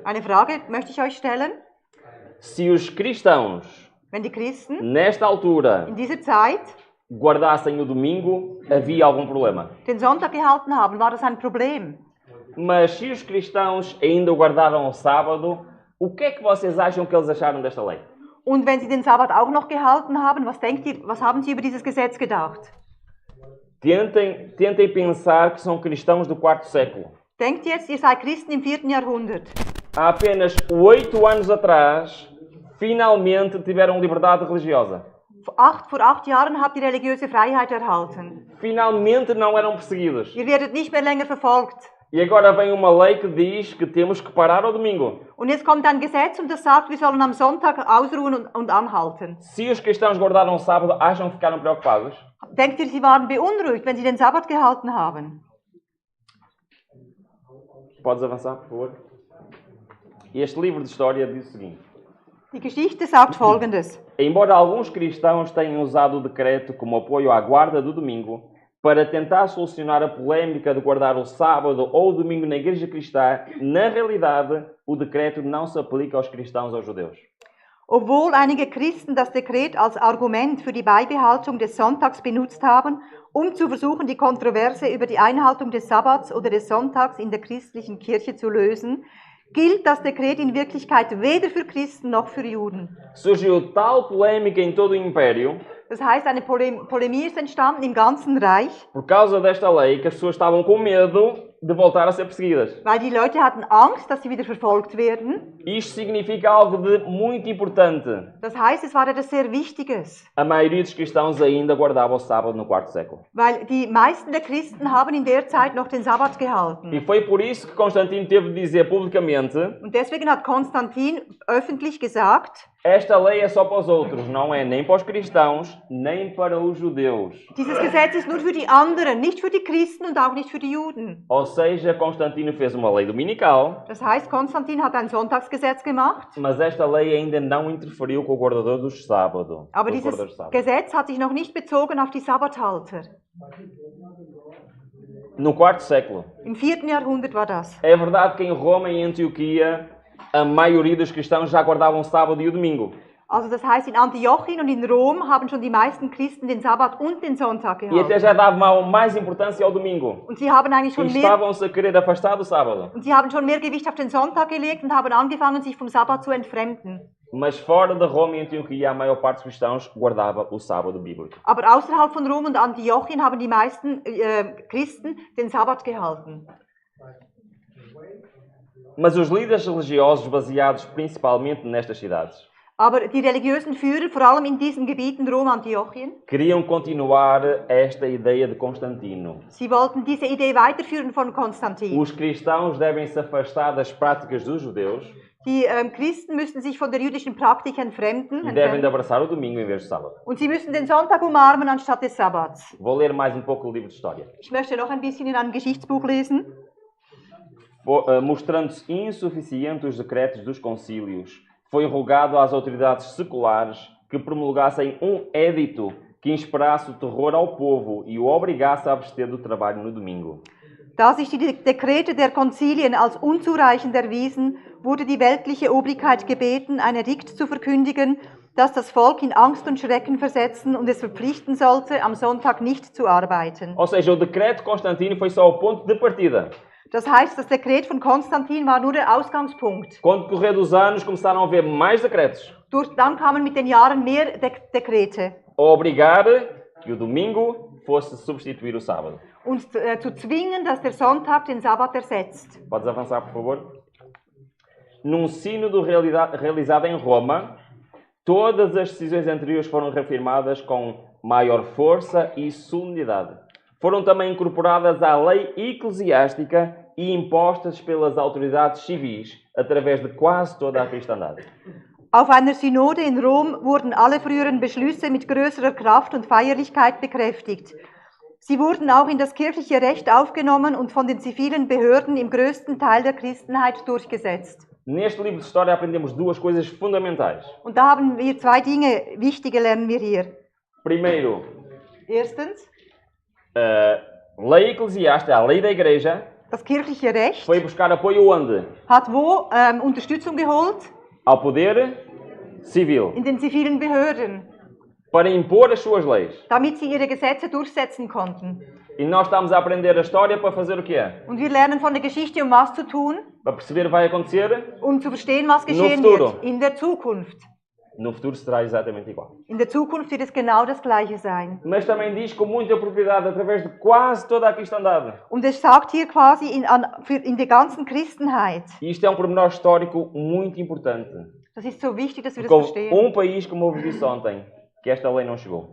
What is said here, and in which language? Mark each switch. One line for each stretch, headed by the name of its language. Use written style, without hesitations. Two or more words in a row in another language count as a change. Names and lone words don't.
German: Eine Frage möchte ich euch stellen.
Portuguese: Se os cristãos,
German: Wenn die Christen
Portuguese: nesta altura,
German: in dieser Zeit
Portuguese: guardassem o domingo, havia algum problema.
German: den Sonntag gehalten haben, war das ein Problem.
Portuguese: Mas se os cristãos ainda guardaram o sábado, o que é que vocês acham que eles acharam desta lei?
German: Und wenn sie den Sabbat auch noch gehalten haben, was haben sie über dieses Gesetz gedacht?
Portuguese: Tentem pensar que são cristãos do quarto século.
German: Denkt jetzt, ihr seid Christen im 4. Jahrhundert.
Portuguese: Há apenas 8 anos atrás, finalmente tiveram liberdade religiosa.
German: Vor 8 Jahren habt ihr religiöse Freiheit erhalten.
Portuguese: Finalmente não eram perseguidos.
German: Ihr werdet nicht mehr länger verfolgt.
Portuguese: E agora vem uma lei que diz que temos que parar ao domingo.
German: Und jetzt kommt ein Gesetz und das sagt, wir sollen am Sonntag ausruhen und anhalten.
Portuguese: Se os cristãos guardaram o sábado, acham que ficaram preocupados?
German: Denkt ihr, sie waren beunruhigt, wenn sie den Sabbat gehalten haben?
Portuguese: Podes avançar, por favor? Este livro de história diz o seguinte.
German: Die Geschichte sagt Folgendes.
Portuguese: Embora alguns cristãos tenham usado o decreto como apoio à guarda do domingo, para tentar solucionar a polémica de guardar o sábado ou o domingo na igreja cristã, na realidade, o decreto não se aplica aos cristãos ou judeus.
German: Obwohl einige Christen das Dekret als Argument für die Beibehaltung des Sonntags benutzt haben, zu versuchen, die Kontroverse über die Einhaltung des Sabbats oder des Sonntags in der christlichen Kirche zu lösen, gilt das Dekret in Wirklichkeit weder für Christen noch für Juden.
Portuguese: Surgiu tal polémica em todo o império,
German: Das heißt, eine Polemie ist entstanden im ganzen Reich,
Portuguese: por causa desta lei, que as pessoas estavam com medo de voltar a ser perseguidas.
German: weil die Leute hatten Angst, dass sie wieder verfolgt werden.
Portuguese: Isto significa algo de muito importante.
German: Das heißt, es war etwas sehr Wichtiges,
Portuguese: A maioria dos cristãos ainda guardava o sábado no quarto século.
German: weil die meisten der Christen haben in der Zeit noch den Sabbat gehalten.
Portuguese: E foi por isso que Constantino teve de dizer publicamente:
German: Und deswegen hat Konstantin öffentlich gesagt,
Portuguese: esta lei é só para os outros, não é nem para os cristãos, nem para os judeus.
German: dieses Gesetz ist nur für die anderen, nicht für die Christen und auch nicht für die Juden.
Portuguese: Ou seja, Constantino fez uma lei dominical,
German: Das heißt, Konstantin hat ein Sonntagsgesetz gemacht,
Portuguese: mas esta lei ainda não interferiu com o guardador dos sábados.
German: aber dieses Gesetz hat sich noch nicht bezogen auf die Sabbathalter.
Portuguese: No quarto século.
German: Im 4. Jahrhundert war das.
Portuguese: É verdade que em Roma e em Antioquia a maioria dos cristãos já guardavam o sábado e o domingo.
German: Also das heißt, in Antiochien und in Rom haben schon die meisten Christen den Sabbat und den Sonntag
Portuguese: E até
German: gehalten.
Portuguese: já davam mais importância ao domingo.
German: Und sie haben eigentlich
Portuguese: E
German: schon mehr,
Portuguese: estavam-se a querer afastar do sábado.
German: und sie haben schon mehr Gewicht auf den Sonntag gelegt und haben angefangen, sich vom Sabbat zu entfremden.
Portuguese: Mas fora de Roma e Antioquia, a maior parte dos cristãos guardava o sábado bíblico.
German: Aber außerhalb von Rom und Antiochien haben die meisten Christen den Sabbat gehalten.
Portuguese: Mas os líderes religiosos, baseados principalmente nestas cidades,
German: Aber die religiösen Führer, vor allem in diesen Gebieten Rom, Antiochien,
Portuguese: queriam continuar esta ideia de Constantino.
German: sie wollten diese Idee weiterführen von Konstantin.
Portuguese: Os cristãos devem se afastar das práticas dos judeus
German: Die Christen müssen sich von der jüdischen Praktik entfremden,
Portuguese: e devem de abraçar o domingo em vez do sábado.
German: und sie müssen den Sonntag umarmen anstatt des Sabbats.
Portuguese: Vou ler mais um pouco o livro de história.
German: Ich möchte noch ein bisschen in einem Geschichtsbuch lesen.
Portuguese: Mostrando-se insuficientes os decretos dos concílios, foi rogado às autoridades seculares que promulgassem um édito que inspirasse o terror ao povo e o obrigasse a abster do trabalho no domingo.
German: Da sich die Dekrete der Konzilien als unzureichend erwiesen, wurde die weltliche Obrigkeit gebeten, ein Edikt zu verkündigen, das das Volk in Angst und Schrecken versetzen und es verpflichten sollte, am Sonntag nicht zu arbeiten.
Portuguese: Ou seja, o decreto de Constantino foi só o ponto de partida.
German: Das heißt, das Dekret von Konstantin war nur der Ausgangspunkt.
Portuguese: Com o decorrer dos anos, começaram a haver mais decretos
German: Dann kamen mit den Jahren mehr Dekrete.
Portuguese: a obrigar que o domingo fosse substituir o sábado.
German: Und zu zwingen, dass der Sonntag den Sabbat ersetzt.
Portuguese: Podes avançar, por favor? Num sínodo realizado em Roma, todas as decisões anteriores foram reafirmadas com maior força e solenidade. Foram também incorporadas à lei eclesiástica e impostas pelas autoridades civis através de quase toda a cristandade.
German: Auf einer Synode in Rom wurden alle früheren Beschlüsse mit größerer Kraft und Feierlichkeit bekräftigt. Sie wurden auch in das kirchliche Recht aufgenommen und von den zivilen Behörden im größten Teil der Christenheit durchgesetzt.
Portuguese: Neste livro de história aprendemos duas coisas fundamentais.
German: Und da haben wir zwei Dinge, wichtige lernen wir hier.
Portuguese: Primeiro,
German: Erstens,
Portuguese: a lei eclesiástica, a lei da igreja,
German: das kirchliche Recht
Portuguese: foi buscar apoio onde?
German: hat wo Unterstützung geholt?
Portuguese: Ao poder civil,
German: In den zivilen Behörden,
Portuguese: para impor as suas leis.
German: damit sie ihre Gesetze durchsetzen konnten.
Portuguese: E nós estamos a aprender a história para fazer o quê?
German: Und wir lernen von der Geschichte, um was zu tun,
Portuguese: Para perceber o que vai acontecer?
German: um zu verstehen, was geschehen
Portuguese: futuro.
German: wird in der Zukunft.
Portuguese: No futuro será exatamente igual.
German: In der Zukunft wird es genau das Gleiche sein.
Portuguese: Mas também diz com muita propriedade, através de quase toda a cristandade.
German: Und es sagt hier quasi in der ganzen Christenheit.
Portuguese: E isto é um pormenor histórico muito importante.
German: Das ist so wichtig, dass wir das
Portuguese: Porque
German: verstehen.
Portuguese: houve país, como eu disse ontem, que esta lei não chegou.